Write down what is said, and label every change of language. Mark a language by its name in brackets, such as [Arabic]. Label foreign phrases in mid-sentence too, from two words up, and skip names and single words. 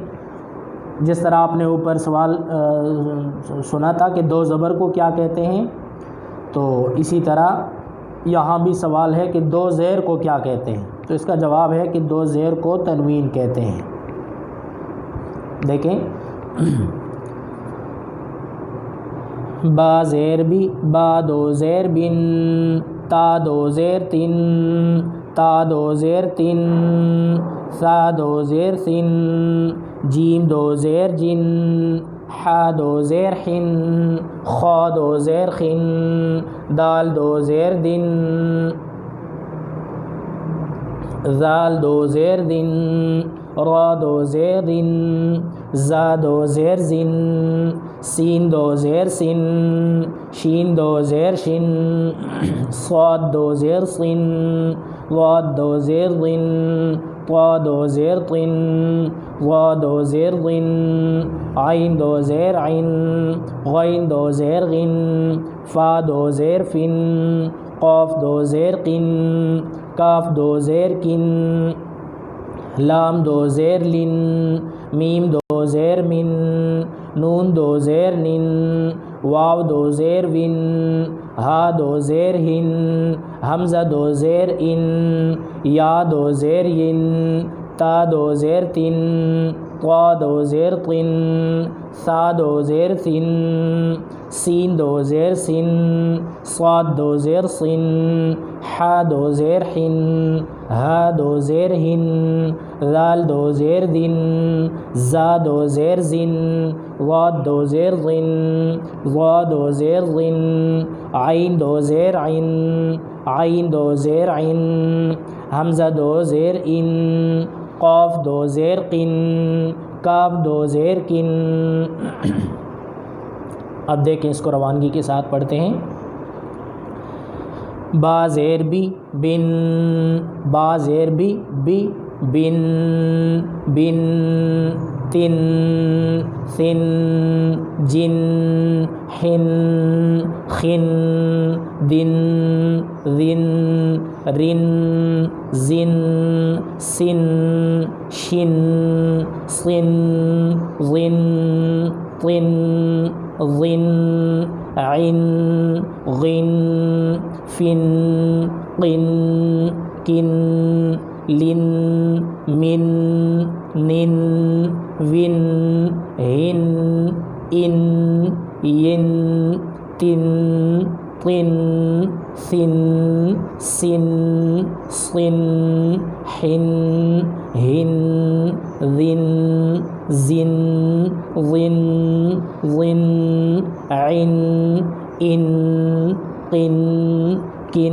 [Urdu] جس طرح آپ نے اوپر سوال سنا تھا کہ 2 زبر کو کیا کہتے ہیں, تو اسی طرح یہاں بھی سوال ہے کہ 2 زیر کو کیا کہتے ہیں. تو اس کا جواب ہے کہ 2 زیر کو تنوین کہتے ہیں. دیکھیں با زیر بھی با 2 زیر بن تا 2 زیر تن تا 2 زیر تن سا 2 زیر سن جیم 2 زیر جن حا 2 زیر حن خا 2 زیر خن دال 2 زیر دن زال 2 زیر دن را 2 زیر دن زا 2 زیر زن سین 2 زیر سن شین 2 زیر شن صاد 2 زیر صن ضاد 2 زیر ضن طا 2 زیر طن ظا 2 زیر ضن عین 2 زیر عین غین 2 زیر غن فا 2 زیر فن قاف 2 زیر قن کاف 2 زیر کن لام 2 زیر لن میم 2 زیر من نون 2 زیر نن واو 2 زیر ون ہا 2 زیر ہن حمزہ 2 زیر ان یا 2 زیر ین تا 2 زیر تن طا 2 زیر طن ثا 2 زیر ثن سین 2 زیر سن صاد 2 زیر صن حا 2 زیر حن ہا 2 زیر ہن ذال 2 زیر دن زا 2 زیر زن ضاد 2 زیر ضن ضا 2 زیر ضن عین 2 زیر عین عین 2 زیر عین حمزہ 2 زیر ان قاف 2 زیر قن کاف 2 زیر کن. اب دیکھیں اس کو روانگی کے ساتھ پڑھتے ہیں. با زیر بی بن با زیر بی بی بن بن تن ثن جن حن خن دن ذن رن زن سن شن صن ظن طن ظن عن غن فن قن کن لن من نن ون ہن ان ین تن طن ثن سن صن حن ہن ذن زن ظن ظن عن ان قن کن.